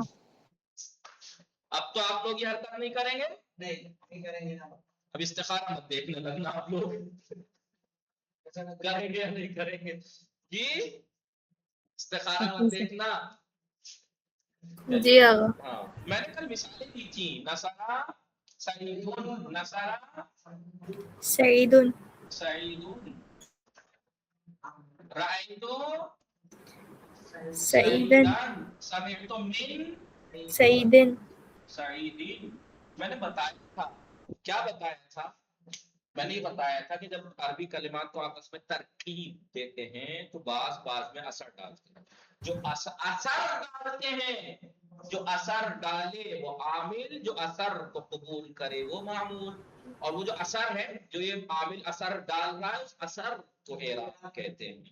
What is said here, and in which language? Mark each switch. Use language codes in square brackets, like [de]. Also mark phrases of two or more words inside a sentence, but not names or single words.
[ur] اب تو آپ لوگ یہ حرکت نہیں کریں گے، نہیں کریں گے، اب استخارہ مت دیکھنے لگنا آپ لوگ، کریں گے یا نہیں کریں گے جی، استخارہ مت دیکھنا. جی آغا. ہاں میں نے کل مثالیں دی تھی، [ar] نصرہ سعیدون، نصرہ سعیدن. سعیدون، رأیتو سعیدن. سعیدان، سمعت من سعیدن. سعیدین. [ur] میں نے بتایا تھا، کیا بتایا تھا؟ میں نے یہ بتایا تھا کہ جب عربی کلمات کو آپس میں ترکیب دیتے ہیں تو بعض میں اثر ڈالتے ہیں، جو اثر ڈالتے ہیں، جو اثر ڈالے وہ عامل، جو اثر کو قبول کرے وہ معمول، اور وہ جو اثر ہے، جو یہ عامل اثر ڈال رہا ہے، اس اثر کو اعراب کہتے ہیں.